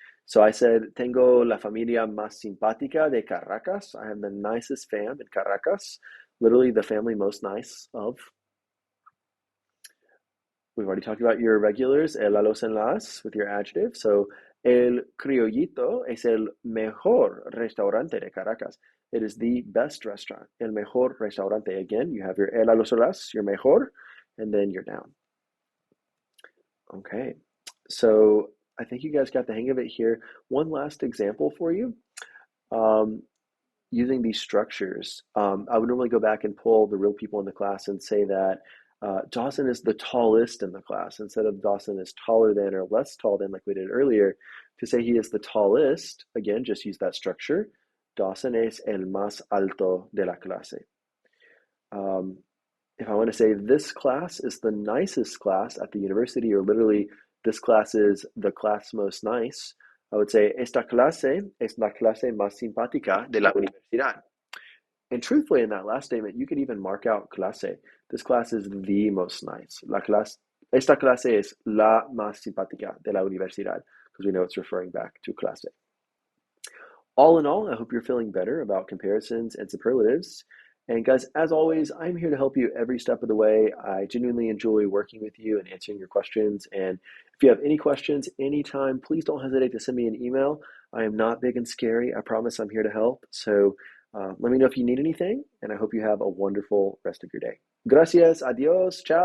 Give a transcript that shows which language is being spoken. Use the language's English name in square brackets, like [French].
[English] So I said, tengo la familia más simpática de Caracas. I have the nicest fam in Caracas, literally the family most nice of. We've already talked about your irregulars, el, la, los, and las, with your adjective. So el criollito es el mejor restaurante de Caracas. It is the best restaurant, el mejor restaurante. Again, you have your el, la, los, or las, your mejor, and then your noun. Okay, so I think you guys got the hang of it here. One last example for you. Using these structures, I would normally go back and pull the real people in the class and say that Dawson is the tallest in the class instead of Dawson is taller than or less tall than like we did earlier. To say he is the tallest, again, just use that structure. [Spanish] Dawson es el más alto de la clase. [English] If I want to say this class is the nicest class at the university, or literally this class is the class most nice, I would say esta clase es la clase más simpática de la universidad. And truthfully, in that last statement, you could even mark out clase. This class is the most nice. [Spanish] Esta clase es la más simpática de la universidad, because we know it's referring back to clase. [English] All in all, I hope you're feeling better about comparisons and superlatives. And guys, as always, I'm here to help you every step of the way. I genuinely enjoy working with you and answering your questions. And if If you have any questions anytime, please don't hesitate to send me an email. I am not big and scary. I promise I'm here to help. So let me know if you need anything, and I hope you have a wonderful rest of your day. Gracias, adios, ciao.